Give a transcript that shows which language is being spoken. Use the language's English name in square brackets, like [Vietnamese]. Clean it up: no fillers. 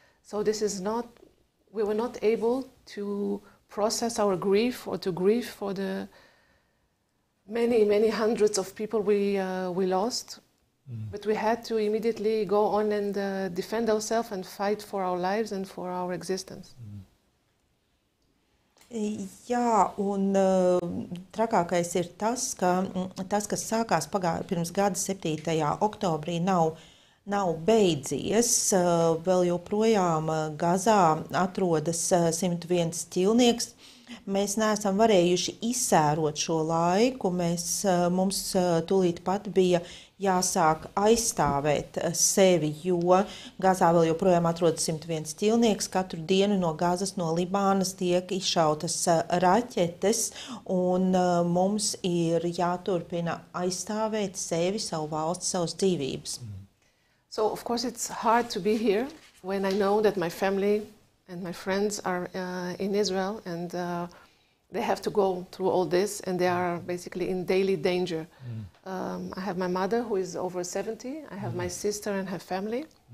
[English] So this is not, we were not able to process our grief or to grieve for the many, many hundreds of people we lost. But we had to immediately go on and defend ourselves and fight for our lives and for our existence. [Latvian] Jā, un trakākais ir tas, kas sākās pirms gada 7. oktobrī, nav beidzies. Vēl joprojām Gazā atrodas 101 ķīlnieks. Mēs neesam varējuši izsērot šo laiku. Mums tūlīt pat bija jāsāk aizstāvēt sevi, jo Gazā vēl joprojām atrodas 101 ķīlnieks. Katru dienu no Gazas, no Libānas tiek izšautas raķetes, un mums ir jāturpina aizstāvēt sevi, savu valsti, savas dzīvības. [English] So, of course, it's hard to be here when I know that my family and my friends are in Israel, and they have to go through all this, and they are basically in daily danger. I have my mother, who is over 70. I have my sister and her family.